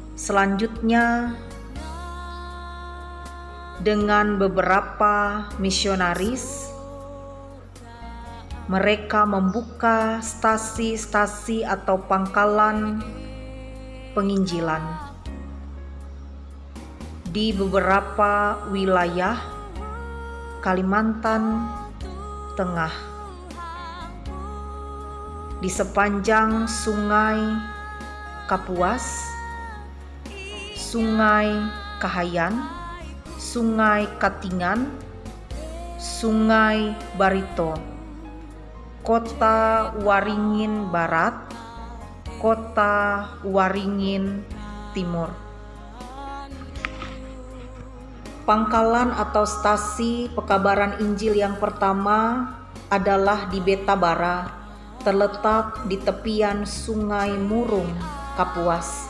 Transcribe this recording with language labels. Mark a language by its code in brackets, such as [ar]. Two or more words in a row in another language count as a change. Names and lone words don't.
[id] Selanjutnya dengan beberapa misionaris. Mereka membuka stasi-stasi atau pangkalan penginjilan di beberapa wilayah Kalimantan Tengah, di sepanjang Sungai Kapuas, Sungai Kahayan, Sungai Katingan, Sungai Barito, Kota Waringin Barat, Kota Waringin Timur. Pangkalan atau stasi pekabaran Injil yang pertama adalah di Betabara, terletak di tepian Sungai Murung, Kapuas.